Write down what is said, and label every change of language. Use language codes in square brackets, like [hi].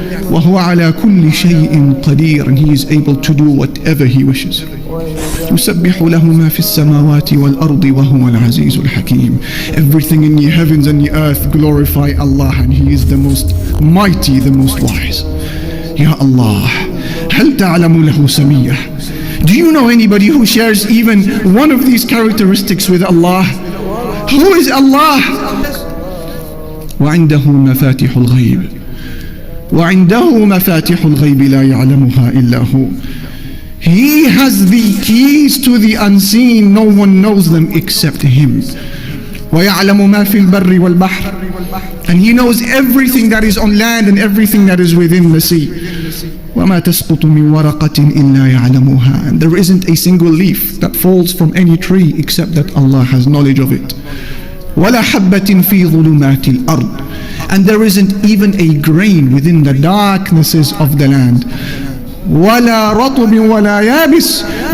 [ar] وَهُوَ عَلَى كُلِّ شَيْءٍ قَدِيرٌ. [en] And He is able to do whatever He wishes. [ar] يُسَبِّحُ لَهُ مَا فِي السَّمَاوَاتِ وَالْأَرْضِ وَهُوَ الْعَزِيزُ الْحَكِيمُ. [en] Everything in the heavens and the earth glorify Allah, and He is the most mighty, the most wise. [ar] Ya Allah, هَلْ تَعْلَمُ لَهُ سَمِيًّا. [en] Do you know anybody who shares even one of these characteristics with Allah? Who is Allah? [ar] وَعِنْدَهُ مَفَاتِحُ الْغَيْبِ. وعنده مفاتيح الغيب لا يعلمها إلا هو. [en] He has the keys to the unseen. No one knows them except Him. [ar] ويعلم ما في البر والبحر. [en] And He knows everything that is on land and everything that is within the sea. [ar] وما تسقط من ورقة إلا يعلمها. [en] And there isn't a single leaf that falls from any tree except that Allah has knowledge of it. [ar] ولا حبة في ظلمات الأرض. [en] And there isn't even a grain within the darknesses of the land. [ar] وَلَا رَطُبٍ وَلَا يَابِسٍ.